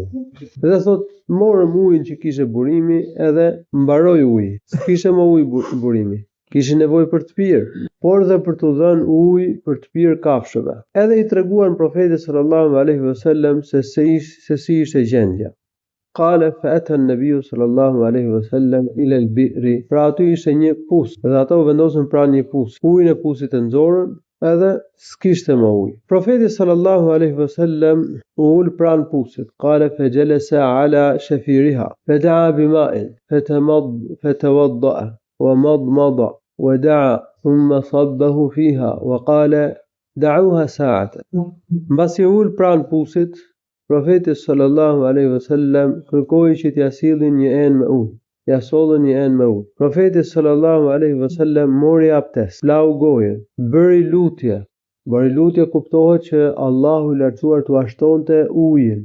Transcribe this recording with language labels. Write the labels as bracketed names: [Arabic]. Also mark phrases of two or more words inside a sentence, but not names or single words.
[Albanian] Dhe thot, morëm ujin që kishte burimi edhe mbaroi uji. S'kishte më ujë burimi. Kishin nevojë për të pirë, por dhe për të dhënë ujë për të pirë kafshëve. Edhe i treguan profetit [Arabic] صلى الله عليه وسلم [Albanian] se si ishte gjendja. [Arabic] قال فأتى النبي صلى الله عليه وسلم إلى البئر. [Albanian] Pra aty ishte një pus dhe ata u vendosën pranë një pus. Ujin e pusit e nxorën edhe s'kishte më ujë. Profeti [Arabic] صلى الله عليه وسلم [Albanian] u ul pranë pusit. [Arabic] قال فجلس على شفيرها فدعا بماء فتوضأ ومضمض ودعا ثم صبه فيها وقال دعوها ساعة. [Albanian] Mbasi ul pranë pusit, profeti [Arabic] صلى الله عليه وسلم [Albanian] kërkoi që t'ia sillin një enë me ujë. Ja sollën një enë me ujë. Profeti [Arabic] صلى الله عليه وسلم [Albanian] mori abdes, lau gojën, bëri lutje. Bëri lutje kuptohet që Allahu i lartësuar t'u ashtonte ujin.